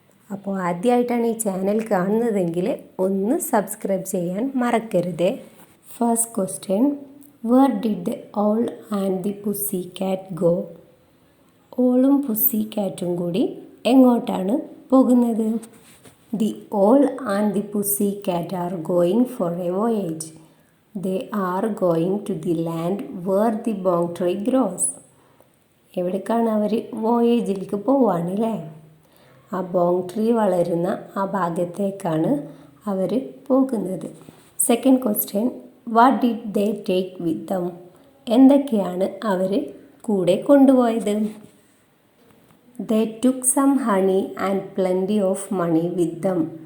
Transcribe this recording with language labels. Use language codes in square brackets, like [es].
[ml] അപ്പോൾ ആദ്യമായിട്ടാണ് ഈ ചാനൽ കാണുന്നതെങ്കിൽ ഒന്ന് സബ്സ്ക്രൈബ് ചെയ്യാൻ മറക്കരുത്. [en] First question, where did the owl and the pussy cat go? [ml] ഓളും പുസ്സി കാറ്റും കൂടി എങ്ങോട്ടാണ് പോകുന്നത്? [en] The owl and the pussy cat are going for a voyage. They are going to the land where the bong tree grows. [ml] എവിടേക്കാണ് അവർ വോയേജിലേക്ക് പോവാണ് അല്ലേ? ആ ബോങ് ട്രീ വളരുന്ന ആ ഭാഗത്തേക്കാണ് അവർ പോകുന്നത്. [en] Second question, what did they take with them? [ml] എന്തൊക്കെയാണ് അവർ കൂടെ കൊണ്ടുപോയത്? [en] They took some honey and plenty of money with them.